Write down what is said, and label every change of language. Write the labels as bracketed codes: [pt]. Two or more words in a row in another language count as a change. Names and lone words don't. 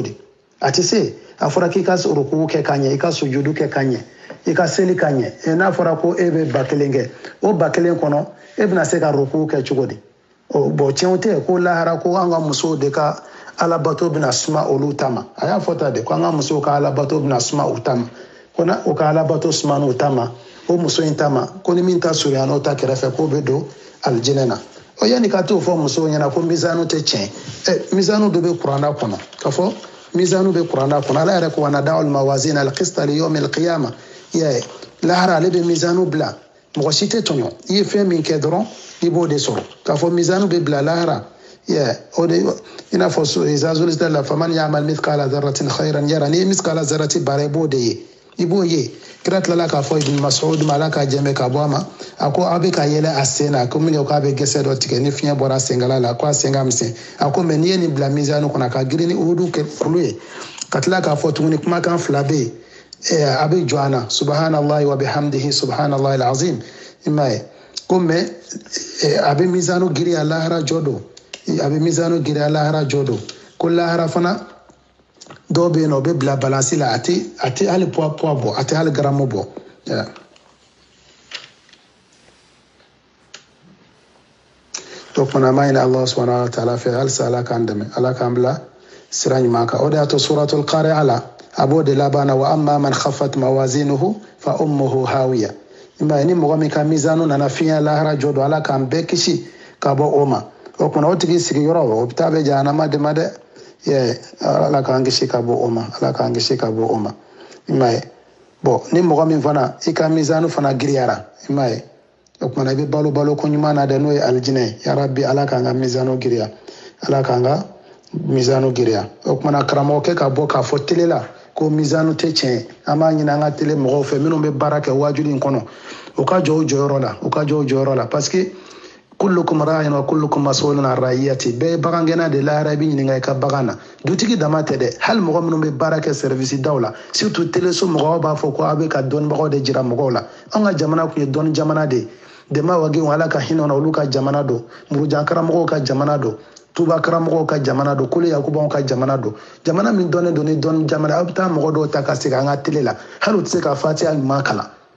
[bm] di a tɛ se a fɔra k'i ka ruku kɛ ka ɲɛ i ka sujudu kɛ ka ɲɛ i ka seli ka ɲɛ n'a fɔra ko e bɛ 1000 kɛ o 1000 kɔnɔ e bɛna se ka ruku kɛ cogo di bon tiɲɛ tɛ ko lahara ko an ka musow de ka alabato bɛna suma olu ta ma a y'a fɔ ta de ko an ka musow ka alabato bɛna suma u ta ma ko na o ka alabato suma n'u ta ma o muso in ta ma ko ni min ta surunya n'o ta kɛrɛfɛ k'o bɛ don alijinɛ na o yanni ka t'o fɔ musow ɲɛna ko mizanu tɛ tiɲɛ mizanu dɔ bɛ kuranna kɔnɔ ka fɔ mizanu bɛ kuranna kɔnɔ ala yɛrɛ ko [ar] wa nada'u al-mawazina al-qista li yawmi al-qiyamah [bm] lahara ale bɛ mizanu bila mɔgɔ si tɛ tɔɲɔ i ye fɛn min kɛ dɔrɔn i b'o de sɔrɔ k'a fɔ mizanu bɛ bila lahara o de i n'a fɔ iza zulzilati la [ar] faman ya'mal mithqala dharratin khayran yara [bm] n'i ye [ar] mithqala dharratin [bm] baara i b'o de ye i b'o ye kira tilala k'a fɔ ibn Mas'ud ma ala k'a jɛmɛ ka bɔ a ma a ko aw bɛ ka yɛlɛ a sen na ko min kɛ k'a bɛ gɛsɛ dɔ tigɛ ni fiɲɛ bɔra senkala la ko a sen ka misɛn a ko mɛ n'i ye nin bila mizanu kɔnɔ ka girin ni udu kulu ye ka tila k'a fɔ tuguni kumakan fila bɛ yen a bɛ jɔ an na [ar] subhanallahi wa bihamdihi subhanallahi alazim [bm] i m'a ye ko mɛ a bɛ mizanu giriya lahara jɔ don a bɛ mizanu giriya lahara jɔ don ko lahara fana dɔw bɛ yen nɔ o bɛ bila balansi la a tɛ hali poids bɔ a tɛ hali garamu bɔ o kumana an b'a ɲini [ar] Allah subhanahu wa ta'ala [bm] fɛ halisa ala k'an dɛmɛ ala k'an bila sira ɲuman kan o de y'a to suratul qari'a la a b'o de laban na [ar] wa amma man khaffat mawazinuhu fa ummuhu hawiya [bm] i m'a ye ni mɔgɔ min ka mizanu nana fiɲɛ lahara jɔ don ala k'an bɛɛ kisi ka bɔ o ma o kumana o tigi sigiyɔrɔ o bɛ taa bɛ jahanama de ma dɛ ala k'an kisi ka bɔ o ma ala k'an kisi ka bɔ o ma i m'a ye bon ni mɔgɔ min fana i ka mizanu fana giriyara i m'a ye o kumana i bɛ balo ko ɲuman na dɛ n'o ye alijinɛ ye [ar] ya rabbi [bm] ala k'an ka mizanu giriya ala k'an ka mizanu giriya o kumana karamɔgɔkɛ ka bɔ k'a fɔ tele la ko mizanu tɛ tiɲɛ an b'a ɲini an ka tele mɔgɔw fɛ minnu bɛ baara kɛ wajuli in kɔnɔ u ka jɔ o jɔyɔrɔ la [fr] parce que [ar] kullukum ra'in wa kullukum mas'ulun an ra'iyati [bm] bɛɛ ye bagangɛnna de lahara i bɛ ɲininka i ka bagan na dutigi dama tɛ dɛ hali mɔgɔ minnu bɛ baara kɛ service daw la surtout teleso mɔgɔw b'a fɔ ko aw bɛ ka dɔnnibagaw de jira mɔgɔw la an ka jamana tun ye dɔnni jamana de ye dɛmɛ wagenw ala ka hinɛ na olu ka jamana don murujan karamɔgɔw ka jamana don tuba karamɔgɔw ka jamana don kole yakubaw ka jamana don jamana min dɔnnen don ni dɔnni jamana aw bɛ taa mɔgɔ dɔw ta ka segin an ka tele la hali u tɛ se ka fatiha ɲuman kalan